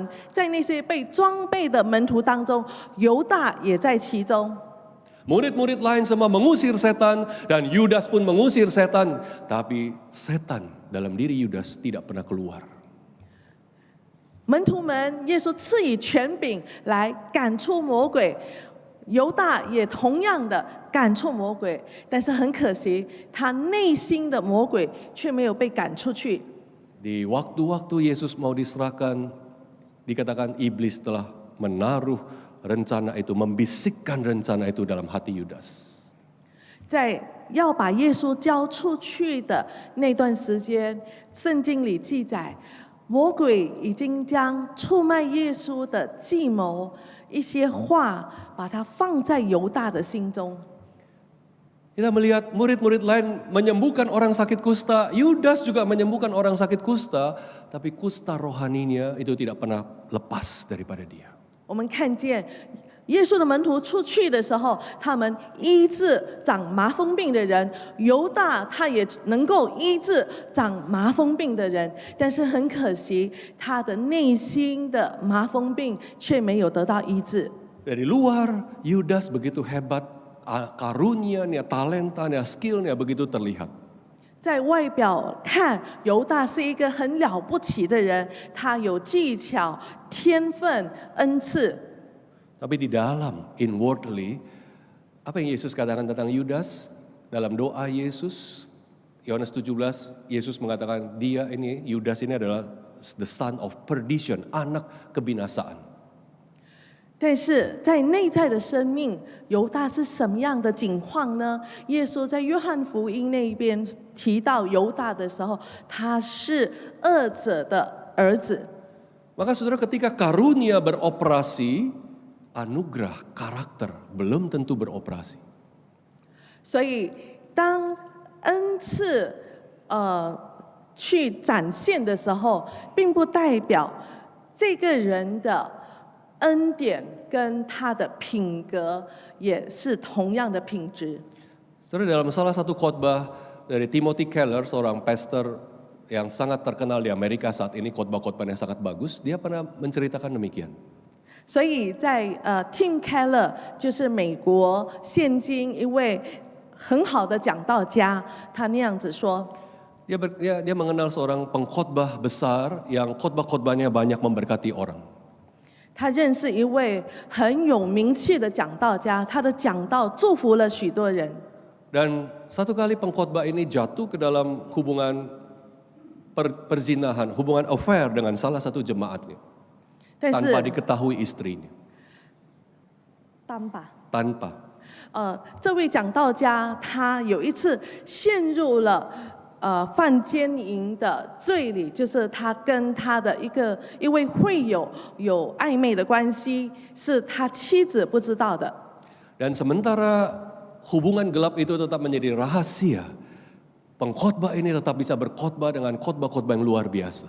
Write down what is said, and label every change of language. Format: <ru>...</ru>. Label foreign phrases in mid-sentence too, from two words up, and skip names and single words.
<zh>在那些被装备的门徒当中，犹大也在其中。</zh> <id>Murid-murid lain semua mengusir setan dan Yudas pun mengusir setan. Tapi setan dalam diri Yudas tidak pernah keluar.</id> <zh>门徒们，耶稣赐予权柄来赶出魔鬼，犹大也同样的赶出魔鬼，但是很可惜，他内心的魔鬼却没有被赶出去。</zh> <id>Di waktu-waktu Yesus mau diserahkan, dikatakan iblis telah menaruh rencana itu, membisikkan rencana itu dalam hati Yudas.</id> <zh>在要把耶稣交出去的那段时间，圣经里记载，魔鬼已经将出卖耶稣的计谋、一些话，把它放在犹大的心中。</zh> <id>Kita melihat murid-murid lain menyembuhkan orang sakit kusta, Yudas juga menyembuhkan orang sakit kusta, tapi kusta rohaninya itu tidak pernah lepas daripada dia.</id> <zh>我们看见耶稣的门徒出去的时候，他们医治长麻风病的人，犹大他也能够医治长麻风病的人，但是很可惜，他的内心的麻风病却没有得到医治。</zh> <id>Dari luar, Yudas begitu hebat, karunia-nya, talenta-nya, skill-nya begitu terlihat.</id> <zh>在外表看，犹大是一个很了不起的人，他有技巧、天分、恩赐。</zh> <id>Tapi di dalam, inwardly, apa yang Yesus katakan tentang Yudas? Dalam doa Yesus, Yohanes 17, Yesus mengatakan dia ini, Yudas ini adalah</id> <en>the son of perdition,</en> <id>anak kebinasaan.</id> <zh>但是在内在的生命，犹大是什么样的境况呢？耶稣在约翰福音那边提到犹大的时候，他是恶者的儿子。</zh> <id>Maka saudara ketika karunia beroperasi, anugerah karakter belum tentu beroperasi.</id> <zh>所以当恩赐去展现的时候，并不代表这个人的恩典跟他的品格也是同样的品质。</zh> <id>Saudara, dalam salah satu khotbah dari Timothy Keller, seorang pastor yang sangat terkenal di Amerika saat ini, khotbah-khotbahnya sangat bagus, dia pernah menceritakan demikian.</id> <zh>所以在Tim Keller 就是美国现今一位很好的讲道家，他那样子说。</zh> <id>Dia mengenal seorang pengkhotbah besar yang khotbah-khotbahnya banyak memberkati orang.</id> <zh>他认识一位很有名气的讲道家，他的讲道祝福了许多人。</zh> <id>Dan satu kali pengkhotbah ini jatuh ke dalam hubungan perzinahan, hubungan affair dengan salah satu jemaatnya.</id> <zh>但是</zh> <id>Tanpa diketahui istrinya. tanpa ，</id> <zh>这位讲道家他有一次陷入了犯奸淫的罪里，就是他跟他的一位会友有暧昧的关系，是他妻子不知道的。</zh> <id>Dan sementara hubungan gelap itu tetap menjadi rahasia, pengkhotbah ini tetap bisa berkhotbah dengan khotbah-khotbah yang luar biasa.</id>